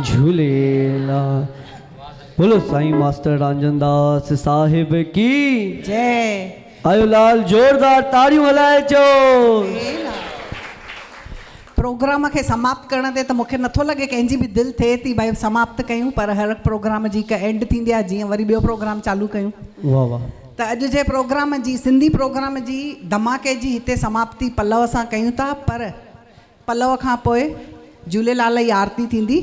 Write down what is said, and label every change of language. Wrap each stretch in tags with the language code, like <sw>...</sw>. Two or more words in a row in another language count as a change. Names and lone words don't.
<sd>झूलेलाल।</sd> <hi>बोलो साईं मास्टर रांजन दास साहिब की जय।</hi> <sd>आयो लाल जोरदार ताड़ियूं हलाए चो। प्रोग्राम खे समाप्त करण ते त मूंखे नथो लॻे कंहिंजी बि दिलि थिए थी भई समाप्त कयूं, पर हर प्रोग्राम जी हिकु एंड थींदी आहे, जीअं वरी ॿियो प्रोग्राम चालू कयूं। वाह वाह। त अॼु जे प्रोग्राम जी, सिंधी प्रोग्राम जी धमाके जी हिते समाप्ति पल्लव सां कयूं था, पर पल्लव खां पोइ झूलेलाल जी आरती थींदी।</sd>